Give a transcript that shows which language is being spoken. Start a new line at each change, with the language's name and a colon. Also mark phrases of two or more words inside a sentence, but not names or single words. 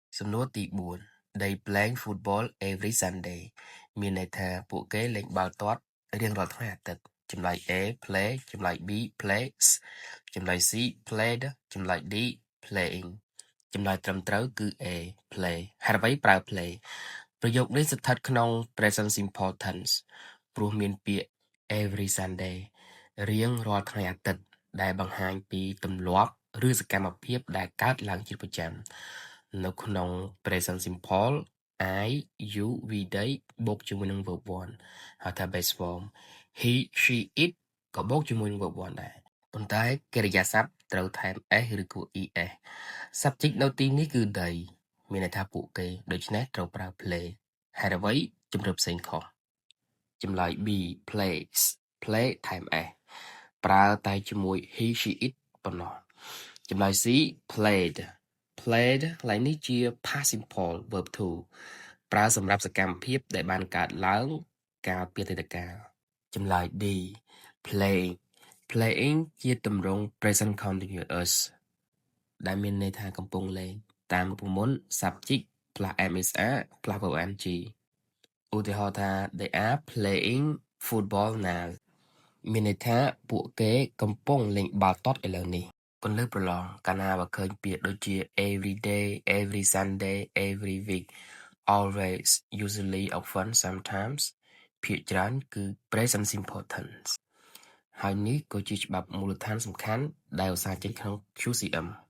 Khmer: សំណួរទី4
English: They playing football every Sunday
Khmer: មានន័យថាពួកគេលេងបាល់ទាត់រៀងរាល់ថ្ងៃអាទិត្យចម្លើយ
English: A play
Khmer: ចម្លើយ
English: B plays
Khmer: ចម្លើយ
English: C played
Khmer: ចម្លើយ
English: D playing
Khmer: ចម្លើយត្រឹមត្រូវគឺ
English: A play
Khmer: ហេតុអ្វីប្រើ play ប្រយោគនេះស្ថិតក្នុង
English: present simple tense
Khmer: ព្រោះមានពាក្យ
English: every Sunday
Khmer: រៀងរាល់ថ្ងៃ អាទិត្យដែលបង្ហាញពីទម្លាប់ឬសកម្មភាពដែលកើតឡើងជាប្រចាំនៅក្នុង
English: present simple I you we they
Khmer: បូកជាមួយនឹង
English: verb 1
Khmer: ហៅថា
English: base form he she it
Khmer: ក៏បូកជាមួយនឹង
English: verb 1
Khmer: ដែរប៉ុន្តែកិរិយា សព្ទត្រូវថែម s ឬក៏ es subject នៅទីនេះគឺ they មានន័យថាពួកគេដូច្នេះត្រូវប្រើ play ហេតុអ្វីជម្រាបផ្សេងខុសចម្លើយ
English: B plays play
Khmer: ថែម s ប្រើតែជាមួយ
English: he she it
Khmer: ប៉ុណ្ណោះចម្លើយ
English: C played played
Khmer: កន្លែងនេះជា
English: past simple verb 2
Khmer: ប្រើសម្រាប់សកម្មភាពដែលបានកើត ឡើងកាលពីអតីតកាលចម្លើយ
English: D playing playing
Khmer: ជាទម្រង់
English: present continuous
Khmer: ដែលមានន័យថា កំពុងលេងតាមរូបមន្ត
English: subject plus MSR plus verb ing
Khmer: ឧទាហរណ៍ថា
English: they are playing football now
Khmer: មានន័យថាពួកគេកំពុងលេងបាល់ទាត់ឥឡូវនេះពន្លឺប្រឡងកាលណាបើឃើញពាក្យដូចជា
English: every day every Sunday every week always usually often sometimes
Khmer: ភាគច្រើនគឺ
English: present simple tense
Khmer: ហើយនេះក៏ជាច្បាប់មូលដ្ឋានសំខាន់ដែលឧស្សាហ៍ចេញក្នុង QCM